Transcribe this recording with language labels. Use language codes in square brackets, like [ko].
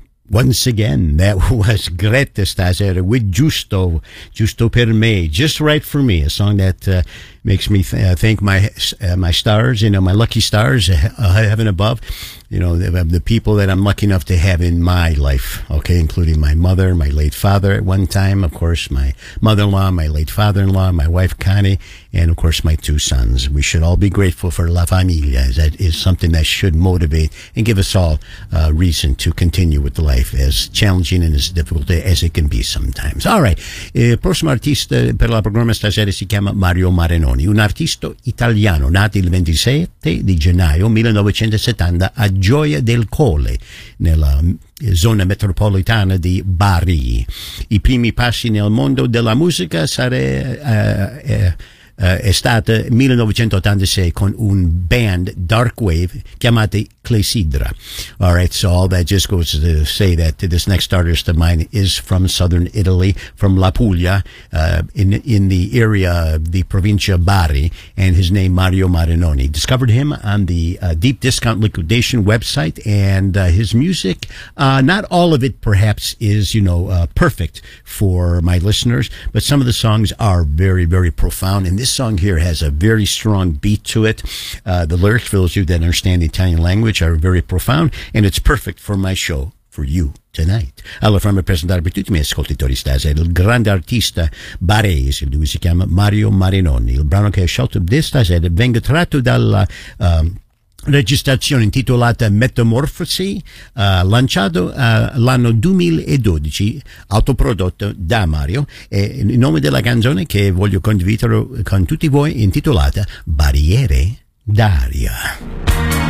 [en] Once again, that was Greta Stasera with Giusto, Giusto per me, Just Right for Me, a song that makes me thank my stars, you know, my lucky stars, heaven above, you know, the people that I'm lucky enough to have in my life, okay, including my mother, my late father at one time, of course, my mother-in-law, my late father-in-law, my wife, Connie, and of course, my two sons. We should all be grateful for La Familia. That is something that should motivate and give us all reason to continue with the life, as challenging and as difficult as it can be sometimes. [it] All right, prossimo artista per la programma stasera si chiama Mario Marenoni, un artista italiano nato il 27 di gennaio 1970 a Gioia del Colle, nella zona metropolitana di Bari. I primi passi nel mondo della musica è stato 1986 con un band dark wave chiamati Clessidra. [en] All right, so all that just goes to say that this next artist of mine is from southern Italy, from La Puglia, in the area of the provincia Bari, and his name Mario Marenoni. Discovered him on the Deep Discount Liquidation website, and his music, not all of it perhaps is, you know, perfect for my listeners, but some of the songs are very, very profound, and this song here has a very strong beat to it. The lyrics, for those of you that understand the Italian language, are very profound, and it's perfect for my show for you tonight. [it] Allora, fammi presentare per tutti i miei ascoltatori stasera il grande artista barese, lui si chiama Mario Marenoni. Il brano che ho scelto di stasera venga tratto dalla registrazione intitolata Metamorfosi, lanciato l'anno 2012, autoprodotto da Mario, e il nome della canzone che voglio condividere con tutti voi intitolata Barriere d'aria.